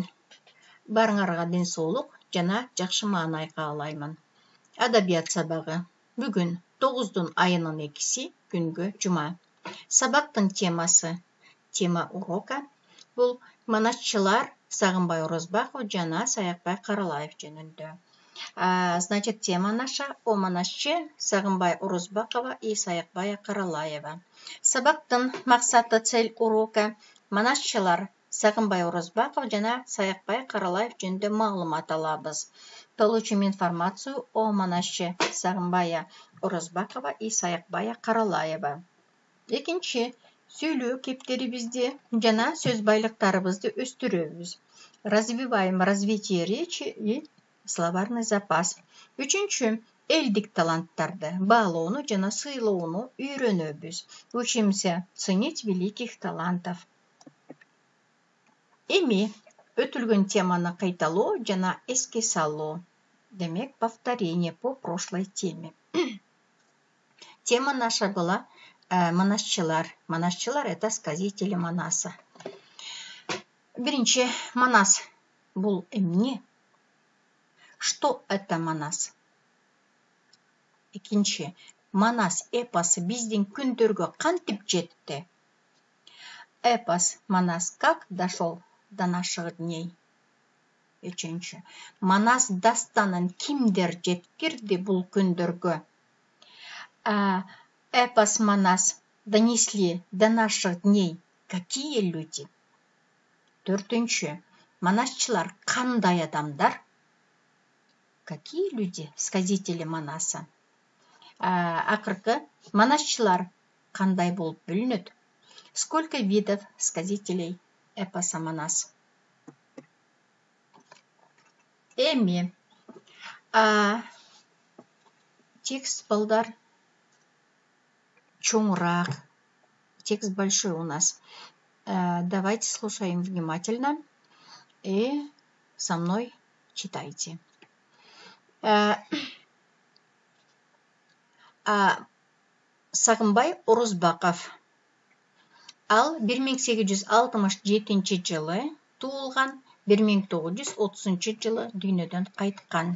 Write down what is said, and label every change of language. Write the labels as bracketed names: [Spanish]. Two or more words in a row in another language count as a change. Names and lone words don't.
[Kyrgyz] Барыңарга ден соолук жана жакшы маанай каалаймын. Адабият сабагы. Бүгүн 9 айынын 2-си күнгө жума. Сабактын темасы, [Russian] тема урока [Kyrgyz] бул Манасчылар Сагынбай Орозбаков жана Саякбай Каралаев жөнүндө. [Russian] Значит, тема наша о Манасчы Сагынбай Орозбакова и Саякбая Каралаева. [Kyrgyz] Сабактын максаты, [Russian] цель урока [Kyrgyz] Манасчылар Сагынбай Орозбаков жана Саякбай Каралаев жөнүндө маалымат алабыз. [Russian] Получим информацию о Манасчы Сагынбая Орозбакова и Саякбая Каралаева. [Kyrgyz] Экинчи, сүйлөө кептерибизди жана сөз байлыктарыбызды өстүрөбүз. [Russian] Развиваем развитие речи и словарный запас. [Kyrgyz] Үчүнчү, элдик таланттарды баалоону жана сыйлоону үйрөнөбүз. [Russian] Учимся ценить великих талантов. [Kyrgyz] Эми өтүлгөн теманы кайталоо жана эске салуу. Демек, [Russian] повторение по прошлой теме. Тема наша была Манасчылар. Манасчылар — это сказители Манаса. [Kyrgyz] Биринчи, Манас бул эмне? [Russian] Что это Манас? [Kyrgyz] Экинчи, Манас эпосы биздин күндөргө кантип жетти? [Russian] Эпос Манас как дошел до наших дней? [Kyrgyz] Үчүнчү, Манас дастанын кимдер жеткирди бул күндөргө? [Russian] Эпос Манас донесли до наших дней какие люди? [Kyrgyz] Төртүнчү, Манасчылар кандай адамдар? [Russian] Какие люди сказители Манаса? [Kyrgyz] Акыркы, Манасчылар кандай болуп бөлүнөт? [Russian] Сколько видов сказителей эпоса Манас? [Kyrgyz] Эми текст балдар чоңураак. [Russian] Текст большой у нас. Давайте слушаем внимательно и со мной читайте. [Kyrgyz] Сагынбай Орозбаков. Ал 1867 жылы туулган, 1930 жылы дүйнөдөн кайткан.